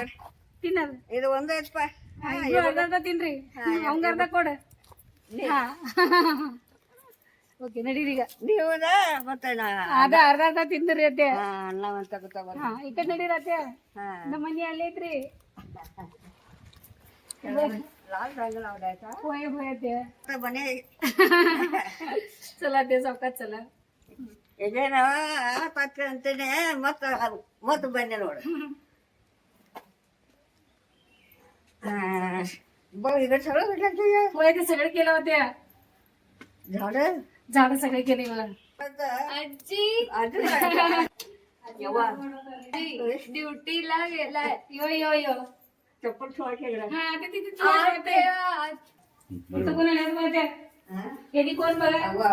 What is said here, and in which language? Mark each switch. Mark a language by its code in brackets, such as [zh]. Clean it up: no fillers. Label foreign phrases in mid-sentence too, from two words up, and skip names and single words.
[kn] ತಿನ್ನದ ಇದು ಒಂದು ಐತಪ್ಪ ಅರ್ಧ ತಿನ್ರಿ ಅವಂಗ ಅರ್ಧ ಕೊಡ ಹಾ ಓಕೆ ನಡೀರಿ ಈಗ ನೀವು ಮತ್ತೆ ಅದ ಅರ್ಧ ತಿಂದ್ರಿ ಅತ್ತೆ ಅನ್ನ ಅಂತ ಗೊತ್ತಾಗ ಹಾ ಈ ಕಡೆ ನಡೀರಿ ಅತ್ತೆ ನಮ್ಮ ಮನೆ ಅಲ್ಲೇ ಐತ್ರಿ [mr] लाल रंग लावलायचा होय अते बने चला ते चौकात चला [kn] ಇದೇನ ಪಕ್ಕ ಅಂತಾನೆ ಮತ್ತ ಬನ್ನಿ ನೋಡು ಈಗ [mr] सगळं भेटलं होय ते सगळे केलं होते झाड सगळे केले मला आजी ड्युटीला गेलाय यो चप्पल ठेवायचे हा ते तिथे कोण आले माहिती हे कोण बघा